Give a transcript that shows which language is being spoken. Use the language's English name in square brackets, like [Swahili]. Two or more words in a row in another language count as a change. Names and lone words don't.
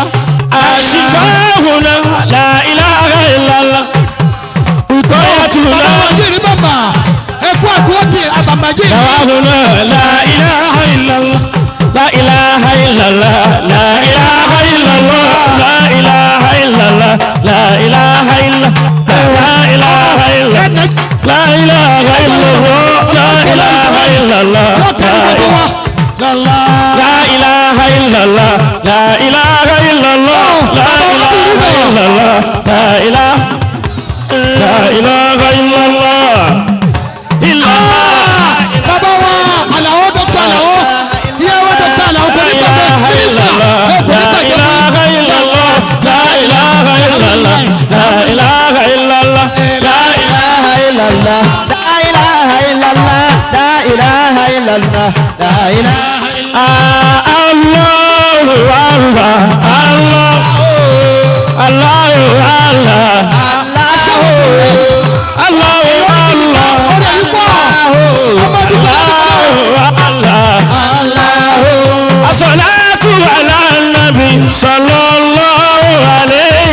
[Arabic] أشفاهنا لا إله إلا الله وقايتنا دواهنا لا إله إلا الله لا إله إلا الله لا إله إلا الله لا إله إلا الله لا إله إلا لا إله إلا لا إله إلا الله لا إله إلا الله لا إله إلا الله لا إله إلا الله لا إله إلا الله لا إله لا إله إلا الله إلا [Yoruba] bàbá wa Àlàó dọ́kítà Àlàó yẹ wọ́n dọ́kítà Àlàó kò ní pàdé mínísítà kò ní pàdé fún [Arabic] لا إله إلا الله لا إله إلا الله لا إله إلا الله لا إله إلا الله لا إله إلا الله لا إله الله الله الله الله الله الصلاة على النبي صلى الله عليه